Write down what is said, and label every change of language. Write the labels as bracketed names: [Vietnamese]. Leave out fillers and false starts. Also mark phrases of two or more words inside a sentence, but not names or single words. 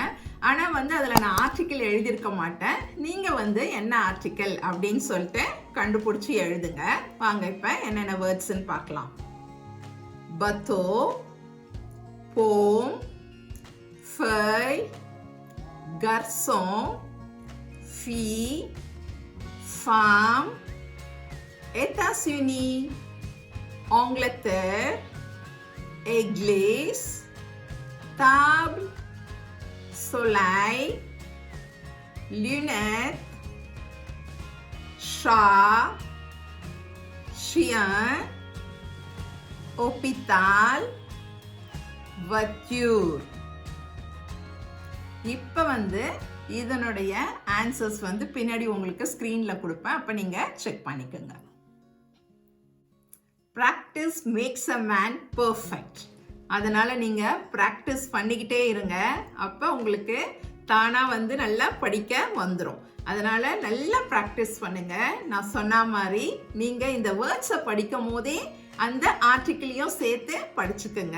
[Tamil] ஆனால் வந்து அதில் நான் ஆர்டிக்கிள் எழுதியிருக்க மாட்டேன். நீங்கள் வந்து என்ன ஆர்டிக்கிள் அப்படின்னு சொல்லிட்டு கண்டுபிடிச்சி எழுதுங்க. வாங்க இப்போ என்னென்ன வேர்ட்ஸ்ன்னு பார்க்கலாம். [French] bateau, pomme, fée, garçon, fille, ஃபாம், États-Unis, Angleterre, église, table, soleil, lunettes, chat, chien, hôpital, voiture. [Tamil] இப்போ வந்து இதனுடைய ஆன்சர்ஸ் வந்து பின்னாடி உங்களுக்கு ஸ்கிரீன்ல கொடுப்பேன். அப்ப நீங்க செக் பண்ணிக்கோங்க. [English] Practice makes a man perfect. [Tamil] அதனால நீங்க பிராக்டிஸ் பண்ணிக்கிட்டே இருங்க. அப்ப உங்களுக்கு தானா வந்து நல்லா படிக்க வந்துடும். அதனால நல்லா பிராக்டிஸ் பண்ணுங்க. நான் சொன்ன மாதிரி நீங்க இந்த வேர்ட்ஸை படிக்கும் போதே அந்த ஆர்டிக்கிளையும் சேர்த்து படிச்சுக்குங்க.